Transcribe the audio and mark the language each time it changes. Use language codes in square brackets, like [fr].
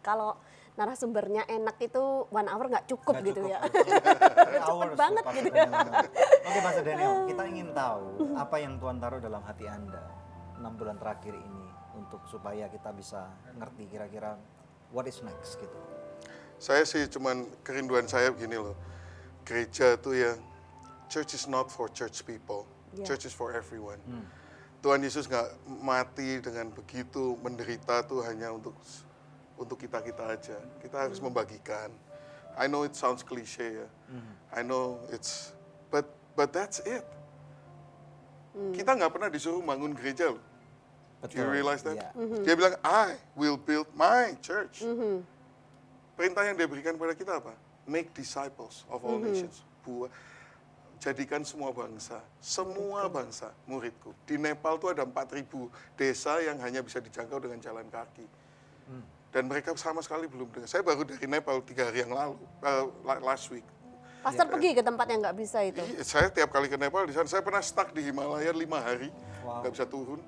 [id] Kalau narasumbernya enak itu [en] 1 hour [id] nggak cukup gitu ya. Cepet banget gitu ya. Oke Pastor Daniel, kita ingin tahu apa yang Tuhan taruh dalam hati Anda 6 bulan terakhir ini untuk supaya kita bisa ngerti kira-kira [en] what is next [id] gitu. Saya sih cuman kerinduan saya begini loh. Gereja itu ya, [en] church is not for church people. Church is for everyone. [id] Tuhan Yesus nggak mati dengan begitu menderita tuh hanya untuk kita-kita aja. Kita harus membagikan. [en] I know it sounds cliche ya. I know it's but that's it. [id] Kita nggak pernah disuruh bangun gereja loh. [en] Do you realize that? Yeah. [id] Dia bilang [en] I will build my church. [id] Perintah yang dia berikan kepada kita apa? [en] Make disciples of all nations. [id] Jadikan semua bangsa muridku. Di Nepal tuh ada 4.000 desa yang hanya bisa dijangkau dengan jalan kaki. Dan mereka sama sekali belum dengar. Saya baru dari Nepal 3 hari yang lalu, [en] last week. [id] Pastor pergi ke tempat yang nggak bisa itu? Saya tiap kali ke Nepal di sana, saya pernah stuck di Himalaya 5 hari, nggak bisa turun.